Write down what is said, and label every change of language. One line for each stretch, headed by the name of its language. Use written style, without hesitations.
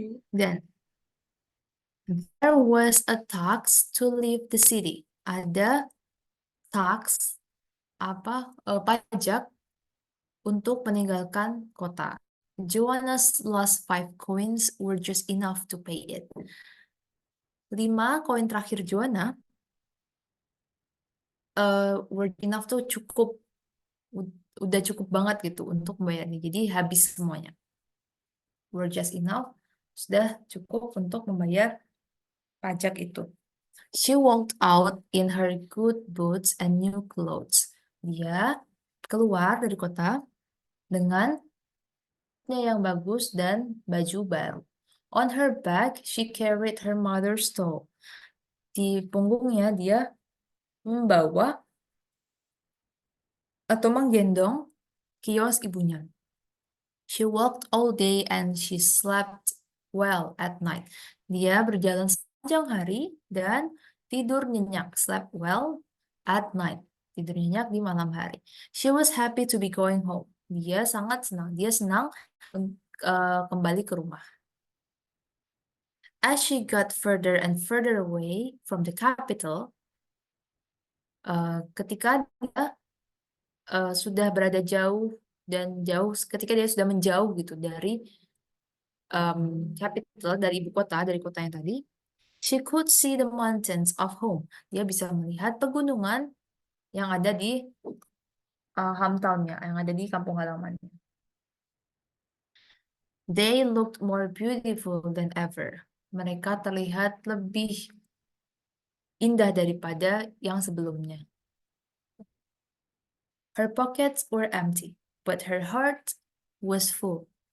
English: Then there was a tax to leave the city.
Indonesian: Ada tax pajak untuk meninggalkan kota.
English: Joanna's last 5 coins were just enough to pay it.
Indonesian: 5 koin terakhir Joanna
English: were enough
Indonesian: tuh cukup, udah cukup banget gitu untuk membayarnya. Jadi habis semuanya.
English: Were just enough,
Indonesian: sudah cukup untuk membayar pajak itu.
English: She walked out in her good boots and new clothes.
Indonesian: Dia keluar dari kota dengan yang bagus dan baju baru.
English: On her back, she carried her mother's doll.
Indonesian: Di punggungnya dia membawa atau menggendong kios ibunya.
English: She walked all day and she slept well at night.
Indonesian: Dia berjalan sepanjang hari dan tidur nyenyak.
English: Slept well at night.
Indonesian: Tidur nyenyak di malam hari.
English: She was happy to be going home.
Indonesian: Dia sangat senang. Dia senang kembali ke rumah.
English: As she got further and further away from the capital,
Indonesian: ketika dia sudah berada jauh dan jauh, ketika dia sudah menjauh gitu dari capital, dari ibu kota, dari kota yang tadi,
English: she could see the mountains of home.
Indonesian: Dia bisa melihat pegunungan yang ada di hometown-nya, yang ada di kampung halamannya.
English: They looked more beautiful than ever.
Indonesian: Mereka terlihat lebih indah daripada yang sebelumnya.
English: Her pockets were empty, but her heart was full.